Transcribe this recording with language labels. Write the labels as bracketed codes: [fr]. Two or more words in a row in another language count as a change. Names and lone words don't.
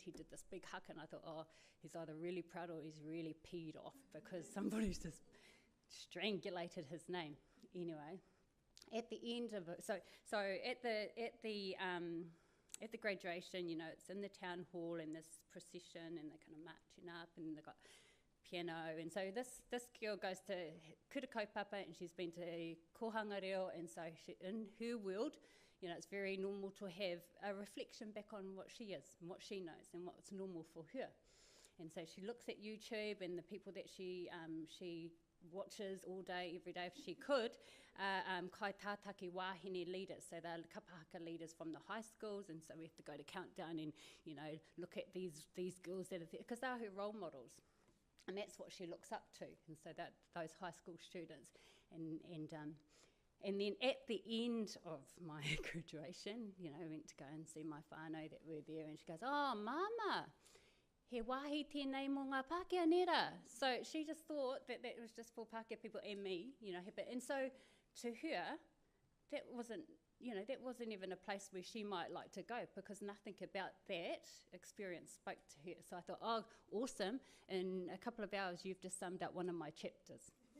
[en] He did this big hug, and I thought, oh, he's either really proud or he's really peed off because somebody's just strangulated his name. Anyway, at the end of it, so at the graduation, it's in the town hall and this procession, and they're kind of marching up, and they've got piano, and so this girl goes to [mi] kura kaupapa, [en] and she's been to [mi] kohanga reo, [en] and so in her world, it's very normal to have a reflection back on what she is and what she knows and what's normal for her. And so she looks at YouTube and the people that she watches all day, every day if she could, [mi] kai tātaki wāhine leaders. [en] So they're kapahaka leaders from the high schools, and so we have to go to countdown and, look at these girls that are there, because they're her role models. And that's what she looks up to, and so that those high school students. And then at the end of my graduation, I went to go and see my whānau that were there, and she goes, oh, mama, [mi] he wāhi tēnei mō ngā Pākehā nera. [en] So she just thought that was just for Pākehā people and me, and so to her, that wasn't even a place where she might like to go, because nothing about that experience spoke to her. So I thought, oh, awesome, in a couple of hours you've just summed up one of my chapters.